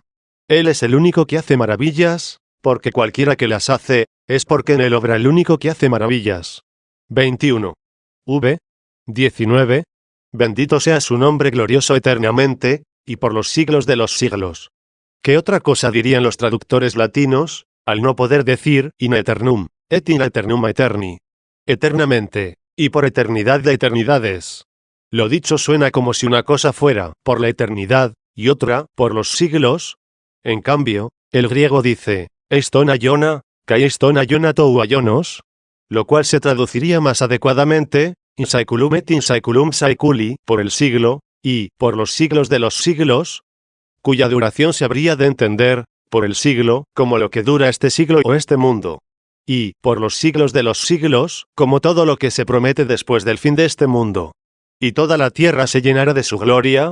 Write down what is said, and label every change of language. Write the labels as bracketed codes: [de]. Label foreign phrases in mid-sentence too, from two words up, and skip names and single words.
[es] Él es el único que hace maravillas, porque cualquiera que las hace, es porque en él obra el único que hace maravillas. 21. V. 19. Bendito sea su nombre glorioso eternamente, y por los siglos de los siglos. ¿Qué otra cosa dirían los traductores latinos, al no poder decir [la] in eternum, et in eternum aeterni? [es] Eternamente, y por eternidad de eternidades. Lo dicho suena como si una cosa fuera por la eternidad, y otra por los siglos. En cambio, el griego dice, [el] εἰς τὸν αἰῶνα, καὶ εἰς τὸν αἰῶνα τοῦ αἰῶνος, [es] lo cual se traduciría más adecuadamente, [la] in saeculum et in saeculum saeculi, [es] por el siglo, y por los siglos de los siglos, cuya duración se habría de entender, por el siglo, como lo que dura este siglo o este mundo. Y, por los siglos de los siglos, como todo lo que se promete después del fin de este mundo. Y toda la tierra se llenará de su gloria.